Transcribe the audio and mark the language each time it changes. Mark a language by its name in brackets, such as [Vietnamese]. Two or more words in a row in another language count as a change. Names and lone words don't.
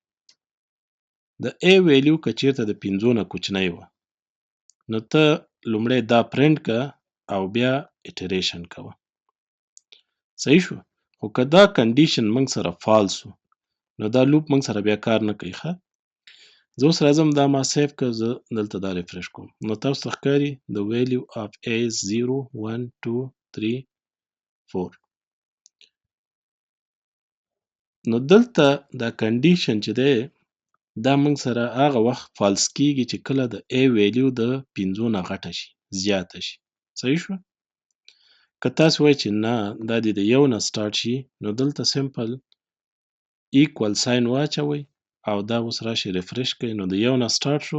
[Pashto] د a ویلیو که چیرته د 5 نه کوچنی وه، نو ته لومړی دا پرنټ کړه او بیا ایټریشن کوه. صحیح شو؟ خو که دا کنډیشن موږ سره فالس و، نو دا لوپ موږ سره بیا کار نه کوي. ښه، زه اوس راځم دا ما سیو کړ، زه دلته دا ریفریش کوم. نو تاسو ته ښکاري [English] the value of a is 0 1 2 3 4. [Pashto] نو دلته دا کنډیشن چې دی دا موږ سره هغه وخت فالس کیږي چې کله د a ویلیو د 5 نه غټه شي، زیاته شي. صحیح شو؟ که تاسو وایئ چې نه دا دې د 1 نه سټارټ شي، نو دلته [English] simple equal sign [Pashto] واچوئ او دا اوس راشي ریفریش کړئ، نو د 1 نه سټارټ شو.